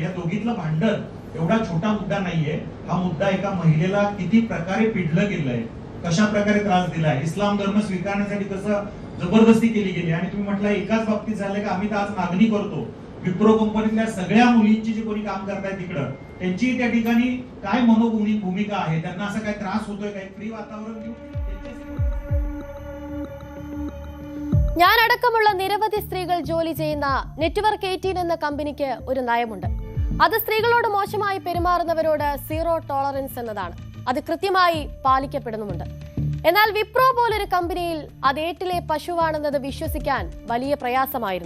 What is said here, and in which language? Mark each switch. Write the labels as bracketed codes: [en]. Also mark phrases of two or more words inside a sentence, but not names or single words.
[mr] या दोघीतलं भांडण एवढा छोटा मुद्दा नाहीये. हा मुद्दा एका महिलेला किती प्रकारे पिडलं गेलंय, कशा प्रकारे त्रास दिलाय, इस्लाम धर्म स्वीकारण्यासाठी कसं जबरदस्ती केली गेली. आणि तुम्ही म्हटलं एकाच बाबतीत झालंय का, आम्ही तर आज मागणी करतो विप्रो कंपनीतल्या सगळ्या मुलींची जे कोणी काम करतायत तिकडं त्यांची त्या ठिकाणी काय भूमिका आहे, त्यांना असं काय त्रास होतोय, काही फ्री वातावरण [ml] ഞാൻ അടക്കമുള്ള നിരവധി സ്ത്രീകൾ ജോലി ചെയ്യുന്ന നെറ്റ്വർക്ക് 18 എന്ന കമ്പനിക്ക് ഒരു നയമുണ്ട്. അത് സ്ത്രീകളോട് മോശമായി പെരുമാറുന്നവരോട് [en] zero tolerance [ml] എന്നതാണ്. അത് കൃത്യമായി പാലിക്കപ്പെടുന്നുമുണ്ട്. എന്നാൽ വിപ്രോ പോലൊരു കമ്പനിയിൽ അത് ഏട്ടിലെ പശുവാണെന്നത് വിശ്വസിക്കാൻ വലിയ പ്രയാസമായിരുന്നു.